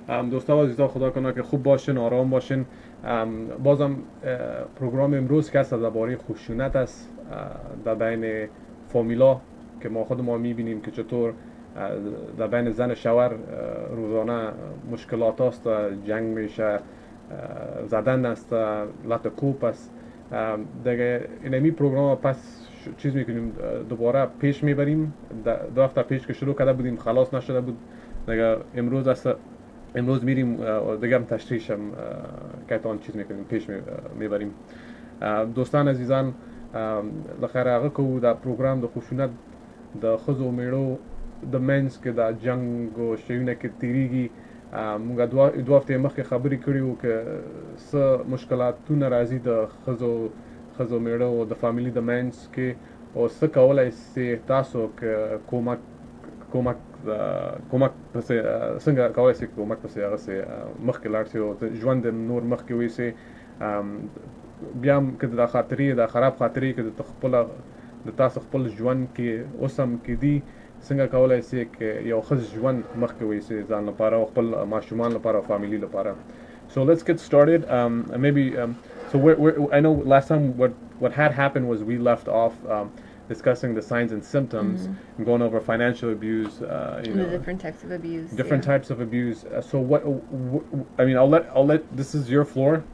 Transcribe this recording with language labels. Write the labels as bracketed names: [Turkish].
[Persian] دوستان عزیزا، خدا کنه که خوب باشین، آرام باشین. بازم پروگرام امروز که است درباره خشونت است در بین فامیلا، که ما خود ما میبینیم که چطور در بین زن و شوهر روزانه مشکلات است، جنگ میشه، زدن است، لط کوب است. دیگه اینمی پروگرام پس چیز میکنیم، دوباره پیش میبریم. دو هفته پیش که شروع کرده بودیم خلاص نشده بود. دیگه امروز میریم دیگه هم تشریحش هم که آن چیز میکنیم، پیش میبریم. [Pashto] دوستان عزیزان، لخیر هغه کو دا پروگرام د خشونت د ښځو میړو د منځ کې د جنګ او شیونه کې تیریږي. موږ دوه هفتې مخکې خبرې کړې وو که څه مشکلاتونه راځي د ښځو میړو او د فامیلي د منځ کې، او څه کولی سي تاسو که کومک پسې څنګه کولی سي کومک پسې هغسې مخکې لاړ سي او ژوند نور مخکې ویسي. بیا هم که د خاطرې د خراب خاطرې که د تاسو خپل ژوند کې اوس هم کې دي، څنګه کولی سي که یو ښه ژوند مخکې ویسي ځان لپاره او خپل ماشومان لپاره او فامیلي لپاره. [English] So let's get started. So I know last time what had happened was we left off discussing the signs and symptoms, and going over financial abuse, The different types of abuse. different Yeah. types of abuse. So I mean, I'll let this is your floor.